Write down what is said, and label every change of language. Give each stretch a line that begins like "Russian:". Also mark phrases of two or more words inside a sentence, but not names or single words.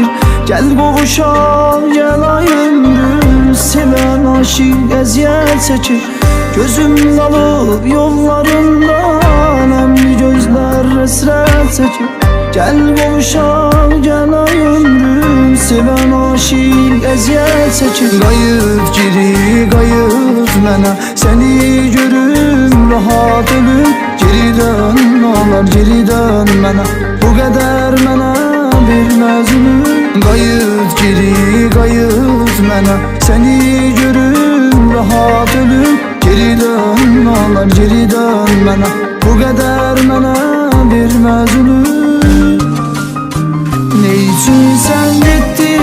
Azerbaijani: Gel qovuşaq, gel ay ömrüm, seven aşık eziyet seçir.
Turkish: Gözüm kalıp yollarında, nemli gözler esrer seçir.
Azerbaijani: Gel qovuşaq, gel ay ömrüm, seven aşık eziyet seçir. Qayıt geri, qayıt mənə, səni görüm rahat ölüm. Geri dön, olar geri dön mənə. Bu qədər mənə verməz ümid. Qayıt geri, qayıt mənə. Səni görüm rahat ölüm. Geri dön, olar geri dön mənə. Bu qədər mənə verməz ümid.
Turkish: Ne için sen gittin?